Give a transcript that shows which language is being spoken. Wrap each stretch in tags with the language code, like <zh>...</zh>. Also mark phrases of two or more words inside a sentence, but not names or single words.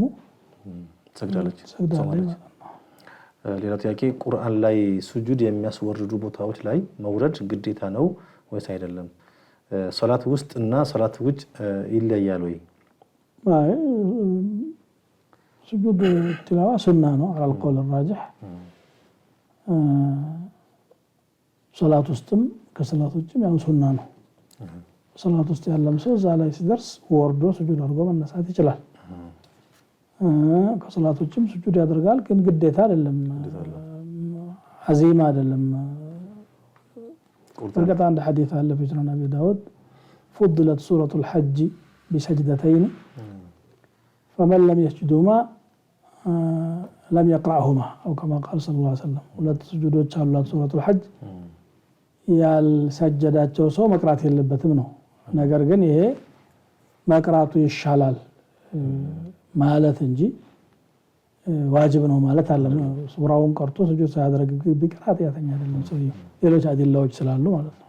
<am>ሰግዳለች። ሌላ ጥያቄ ቁርአን ላይ ሱጁድ የሚያስወርዱ ቦታዎች ላይ መውረድ ግዴታ ነው ወይስ አይደለም? ሶላት ውስጥ እና ሶላት ውጭ ይለያል ወይ? አይ ሱጁድ ትላዋ ሱና ነው</am> <ar>على القول الراجح።</ar> <am>ሶላት ውስጥም ከሶላት ውጭም ያው ሱና ነው። ሶላት ውስጥ ያለም ሰው እዛ ላይ ሲደርስ ወርዶ ሱጁድ አድርጎ መነሳት ይችላል። ከሶላት ውጭም ሱጁድ ያደርጋል፣ ግን ግዴታ አይደለም፣ አዚማ አይደለም። ወርቀት አንድ ሐዲስ አለ في ሱነን አቢ ዳውድ</am> <ar>فضلت سورة الحج بسجدتين فمن لم يسجدهما لم يقرأهما أو كما قال صلى الله عليه وسلم።</ar> <am>ሁለት ስጁዶች አሏት ሱረቱል ሐጅ። ያልሰጀዳቸው ሰው መቅራት የለበትም ነው። ነገር ግን ይሄ መቅራቱ ይሻላል ማለት እንጂ ዋጅብ ነው ማለት አለ። ሱራውን ቀርቶ ስጁድ ሳያደርግ ቢቀር ኃጢአተኛ አይደለም ሰውየው፣ ሌሎች አዲላዎች ስላሉ ማለት ነው።</am>